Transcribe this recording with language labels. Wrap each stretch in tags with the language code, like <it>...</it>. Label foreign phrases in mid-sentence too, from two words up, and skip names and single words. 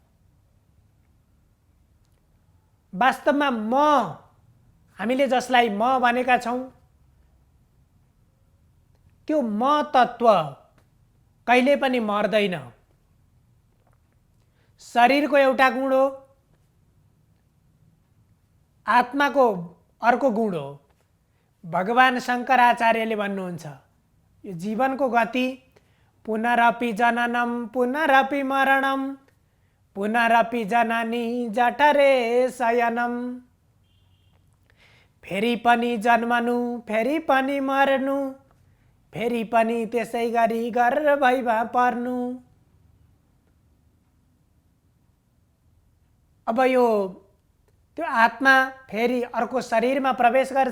<ne>वास्तवमा म, हामीले जसलाई म भनेका छौँ, त्यो म तत्त्व कहिले पनि मर्दैन। शरीरको एउटा गुण हो, आत्माको अर्को गुण हो। भगवान शङ्कराचार्यले भन्नुहुन्छ, यो जीवनको गति</ne> <sa>पुनरपि जननम पुनरपि मरणम पुनरपि जननी जठरे शयनम।</sa> <ne>फेरि पनि जन्मनु, फेरि पनि मर्नु, फेरि पनि त्यसै गरी गर्भैमा पर्नु। अब यो त्यो आत्मा फेरि अर्को शरीरमा प्रवेश गर्छ।</ne>